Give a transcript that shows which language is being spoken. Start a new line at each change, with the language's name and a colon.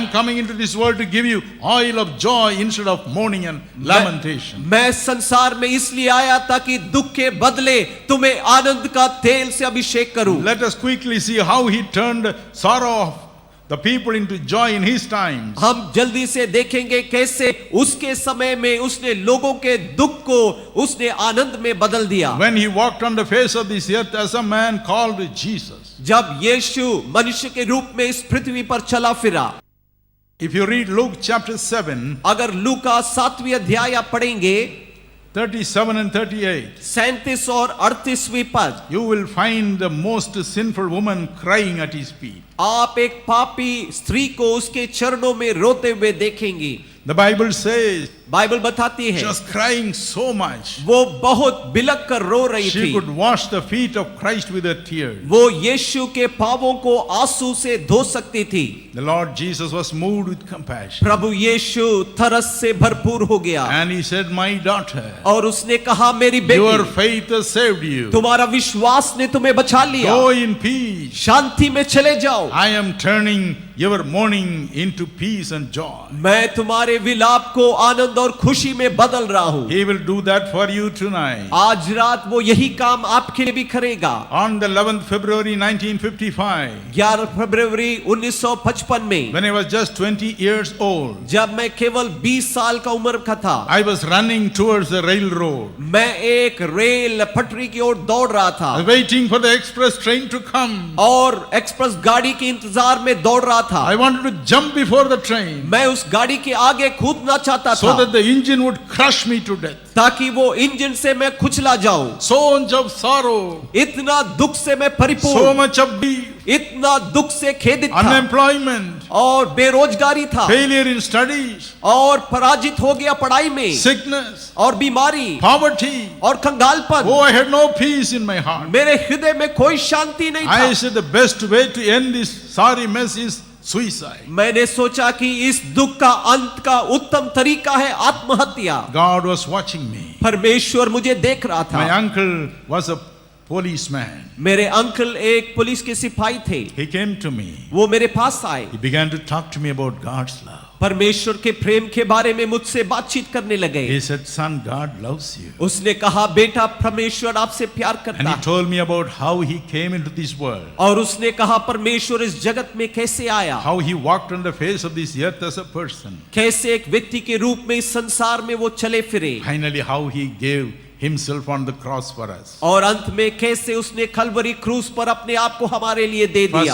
English: am coming into this world to give you oil of joy instead of mourning and lamentation.
Hindi: मैं संसार में इसलिए आया ताकि दुख के बदले तुम्हें आनंद का तेल से अभिषेक करूं।
English: Let us quickly see how He turned sorrow of the people into joy in His times.
Hindi: हम जल्दी से देखेंगे कैसे उसके समय में उसने लोगों के दुख को उसने आनंद में बदल दिया।
English: When He walked on the face of this earth as a man called Jesus.
Hindi: जब यीशु मनुष्य के रूप में इस पृथ्वी पर चला फिरा।
English: If you read Luke chapter 7,
Hindi: अगर लूका 7वीं अध्याय आप पढ़ेंगे,
English: 37 and 38,
Hindi: 37 और 38वीं पद,
English: you will find the most sinful woman crying at His feet.
Hindi: आप एक पापी स्त्री को उसके चरणों में रोते हुए देखेंगी।
English: The Bible says
Hindi: बाइबल बताती
English: she
Hindi: है
English: was crying so much.
Hindi: वो बहुत बिलक कर रो रही
English: She
Hindi: थी।
English: could wash the feet of Christ with her tears.
Hindi: वो यीशु के पांवों को आंसू से धो सकती थी।
English: The Lord Jesus was moved with compassion.
Hindi: प्रभु यीशु तरस से भरपूर हो गया
English: And He said, My daughter,
Hindi: और उसने कहा, मेरी
English: your
Hindi: बेटी,
English: faith has saved you.
Hindi: तुम्हारा विश्वास ने तुम्हें बचा लिया,
English: Go in peace.
Hindi: शांति में चले जाओ।
English: I am turning your mourning into peace and joy.
Hindi: मैं तुम्हारे विलाप को आनंद और खुशी में बदल रहा हूँ।
English: He will do that for you tonight.
Hindi: आज रात वो यही काम आपके लिए भी करेगा।
English: On the 11th February 1955,
Hindi: 11 फरवरी 1955 में,
English: when I was just 20 years old,
Hindi: जब मैं केवल 20 साल का उम्र का था,
English: I was running towards the railroad,
Hindi: मैं एक रेल पटरी की ओर दौड़ रहा था
English: waiting for the express train to come.
Hindi: और एक्सप्रेस गाड़ी के इंतजार में दौड़ रहा था।
English: I wanted to jump before the train
Hindi: मैं उस गाड़ी के आगे कूदना चाहता
English: so
Hindi: था
English: that the engine would crush me to death.
Hindi: ताकि वो इंजन से मैं कुचला जाऊं।
English: So much of sorrow,
Hindi: इतना दुख से मैं
English: so
Hindi: परिपूर्ण,
English: much of grief,
Hindi: इतना दुख से खेदित था
English: unemployment,
Hindi: और बेरोजगारी था
English: failure in studies,
Hindi: और पराजित हो गया पढ़ाई में
English: sickness,
Hindi: और बीमारी
English: poverty.
Hindi: और कंगालपन।
English: Oh, I had no peace in my heart.
Hindi: मेरे हृदय में कोई शांति नहीं
English: I
Hindi: था।
English: said the best way to end this sorry mess is suicide.
Hindi: मैंने सोचा कि इस दुख का अंत का उत्तम तरीका है आत्महत्या।
English: God was watching me.
Hindi: परमेश्वर मुझे देख रहा
English: My
Hindi: था।
English: uncle was a policeman.
Hindi: मेरे अंकल एक पुलिस के सिपाही थे।
English: He came to me.
Hindi: वो मेरे पास आए।
English: He began to talk to me about God's love.
Hindi: परमेश्वर के प्रेम के बारे में मुझसे बातचीत करने लगे।
English: He said, son, God loves you.
Hindi: उसने कहा, बेटा, परमेश्वर आपसे प्यार
English: And
Hindi: करता
English: he
Hindi: है।
English: told me about how he came into this world,
Hindi: और उसने कहा परमेश्वर इस जगत में कैसे आया,
English: how he walked on the face of this earth as a person.
Hindi: कैसे एक व्यक्ति के रूप में इस संसार में वो चले फिरे,
English: Finally, how he gave himself on the cross for us.
Hindi: और अंत में कैसे उसने कलवरी क्रूस पर अपने आप को हमारे लिए दे दिया।